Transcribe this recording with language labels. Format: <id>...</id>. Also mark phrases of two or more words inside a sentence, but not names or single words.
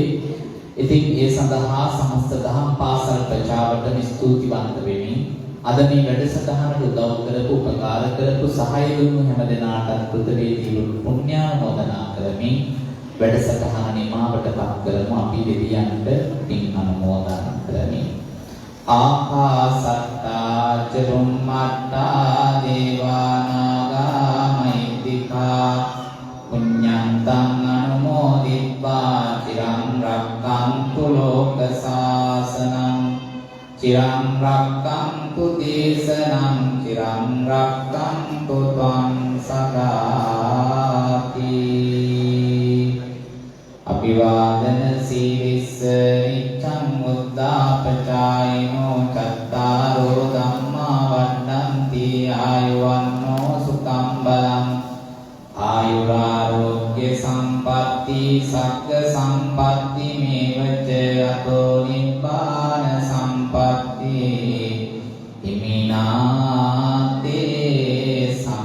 <si>ඉතින් ඒ සඳහා සමස්ත දහම් පාසල් ප්‍රජාවට ස්තුතිවන්ත වෙමි. අද මේ වැඩසටහනට උදව් කරපු උපකාර කරපු සහාය දුන්නු හැම දෙනාටත් කෘතවේදී පුණ්‍යානුමෝදනා කරමින් වැඩසටහන නිමාවටපත් කරමු. අපි දෙවියන්ට පින් අනුමෝදන් කරමි.</si> <pi>ආකාසත්තා චුම්මත්තා දේවානාගා මහිද්దికා පුඤ්ඤන්තං අනුමෝදිත්වා චිරං රක්ඛන්තු ලෝක සාසනං චිරං රක්ඛන්තු දේශනං චිරං රක්ඛන්තු ත්වං සදාති අභිවාදන සීලිස්ස නිච්ඡං මුද්දාපචායිනෝ චත්තාරෝ ධම්මා වඩ්ඩන්ති ආයුවන්නෝ සුඛං බලං ආයුරාෝග්‍ය සම්පatti සග්ග සම්පatti මේවච අතෝ නිබ්බාන සම්පatti ඉමිනාතේ</pi>